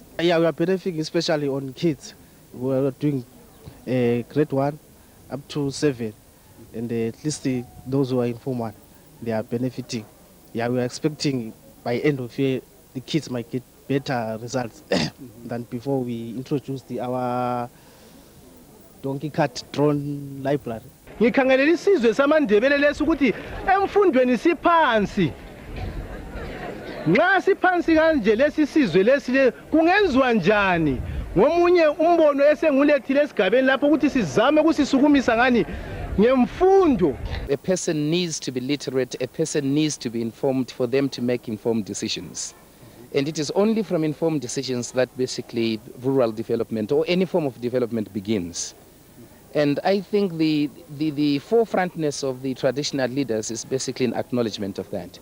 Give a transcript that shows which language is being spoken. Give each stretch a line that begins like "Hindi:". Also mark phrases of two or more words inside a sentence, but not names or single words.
English: Yeah, we are benefiting especially on kids. We are doing grade 1 up to 7, and at least those who are in Form 1, they are benefiting. Yeah, we are expecting by end of year the kids might get better results than before we introduced our donkey cart drone library.
North Ndebele: Ngikhangelela isizwe samaNdebele lesi ukuthi emfundweni siphansi. Nxa siphansi kanje lesi sizwe lesi kungenziwa njani? Ngomunye umbono esengulethile esigabeni lapho ukuthi sizame ukusisukumisa ngani ngemfundo.
English: A person needs to be literate, a person needs to be informed for them to make informed decisions. And it is only from informed decisions that basically rural development or any form of development begins. And I think the forefrontness of the traditional leaders is basically an acknowledgement of that.